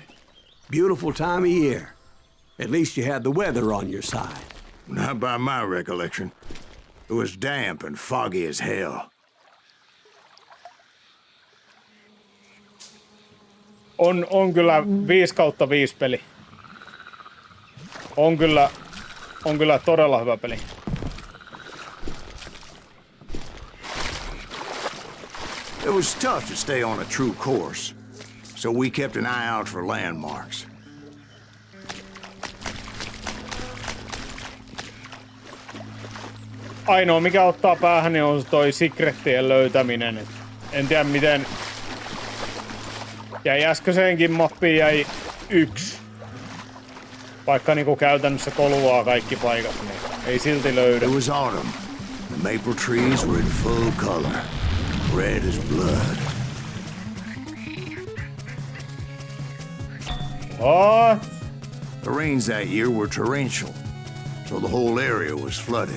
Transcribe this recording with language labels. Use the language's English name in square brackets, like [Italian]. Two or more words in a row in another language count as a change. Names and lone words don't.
[English] Beautiful time of year. At least you had the weather on your side. Not by my recollection. It was damp and foggy as hell. [Finnish] On kyllä 5/5 peli. On kyllä todella hyvä peli. [English] It was tough to stay on a true course, so we kept an eye out for landmarks. [Finnish] Ainoa mikä ottaa päähän niin on toi secrettien löytäminen. En tiedä miten... Jäi äskeiseenkin mappiin jäi 1. Vaikka niinku käytännössä koluaa kaikki paikat, niin ei silti löydä. [English] It was autumn. The maple trees were in full color. Red as blood. What? The rains that year were torrential, so the whole area was flooded.